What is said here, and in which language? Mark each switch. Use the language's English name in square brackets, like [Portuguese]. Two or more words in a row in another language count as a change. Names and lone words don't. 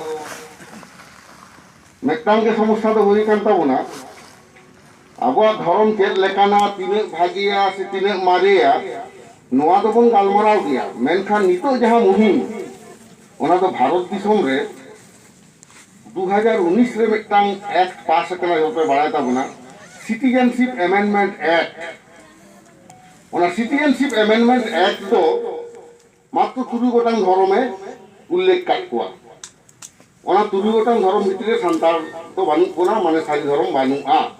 [Santali] ᱢᱤᱫᱴᱟᱝ ᱜᱮ ᱥᱚᱢᱚᱥᱥᱟ ᱫᱚ ᱦᱩᱭ ᱠᱟᱱ ᱛᱟᱵᱚᱱᱟ ᱟᱵᱚᱣᱟᱜ ᱫᱷᱚᱨᱚᱢ ᱪᱮᱫ ᱞᱮᱠᱟᱱᱟ ᱛᱤᱱᱟᱹᱜ ᱵᱷᱟᱜᱮᱭᱟ ᱥᱮ ᱛᱤᱱᱟᱹᱜ ᱢᱟᱨᱮᱭᱟ ᱱᱚᱣᱟ ᱫᱚᱵᱚᱱ ᱜᱟᱞᱢᱟᱨᱟᱣ ᱜᱮᱭᱟ ᱢᱮᱱᱠᱷᱟन ᱱᱤᱛᱚᱜ ᱡᱟᱦᱟᱸ ᱢᱩᱦᱤᱢ ᱚᱱᱟ ᱫᱚ ᱵᱷᱟᱨᱚᱛ ᱫᱤᱥᱚᱢ ᱨᱮ 2019 রে মিটাং [English] act pass [Santali] করা হতে বাড়ায় তাবনা [English] citizenship amendment act [Santali] ওনা [English] citizenship amendment act [Santali] তো মাত্র 3 গোটাং ধর্মে উল্লেখ কাটকোয়া ওনা 3 গোটাং ধর্ম ভিতরে সান্তাল তো বানু কোনা মানে সারি ধর্ম বানুআ